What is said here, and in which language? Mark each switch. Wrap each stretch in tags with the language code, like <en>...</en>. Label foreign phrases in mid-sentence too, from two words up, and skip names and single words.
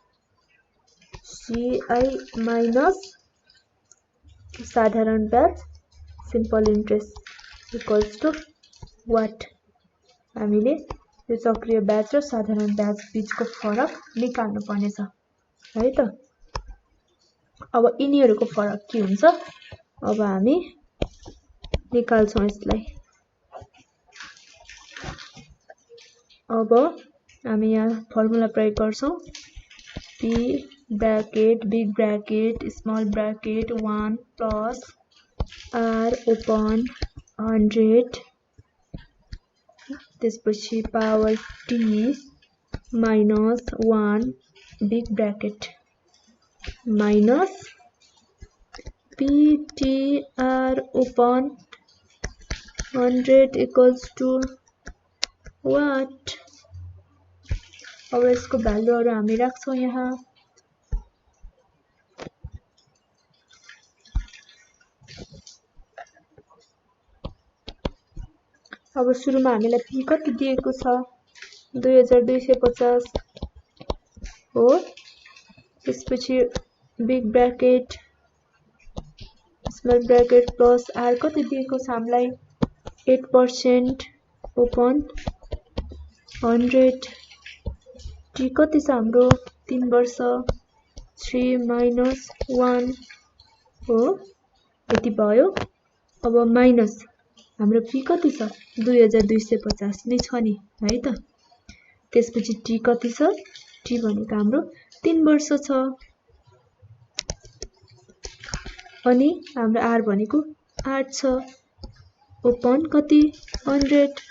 <ne>CI माइनस साधारण ब्याज</ne> <en>simple interest equals to what</en> <ne>हामीले यो चक्रीय ब्याज र साधारण ब्याज बीचको फरक निकाल्नु पर्ने छ है त। अब यिनीहरुको फरक के हुन्छ अब हामी निकाल्छौं यसलाई। अब हामी यहाँ फर्मुला प्रयोग गर्छौं</ne> <en>p bracket big bracket small bracket 1 plus r upon 100</en> <ne>त्यसपछि</ne> <en>power t minus 1 big bracket minus ptr upon 100 equals to what</en> <ne>अब यसको भ्यालुहरु हामी राख्छौं यहाँ अब सुरुमा हामीलाई p कति दिएको छ 2250 हो त्यसपछि</ne> <en>big bracket small bracket plus r</en> <ne>कति दिएको छ हामीलाई 8% ओपन 100 t कति छ हाम्रो 3 वर्ष</ne> <en>3 minus 1</en> <ne>हो यति भयो। अब माइनस हाम्रो p कति छ 2250 नै छ नि है त त्यसपछि t कति छ टी भनेको हाम्रो 3 वर्ष छ अनि हाम्रो आर भनेको 8 छ ओपन कति 100</ne>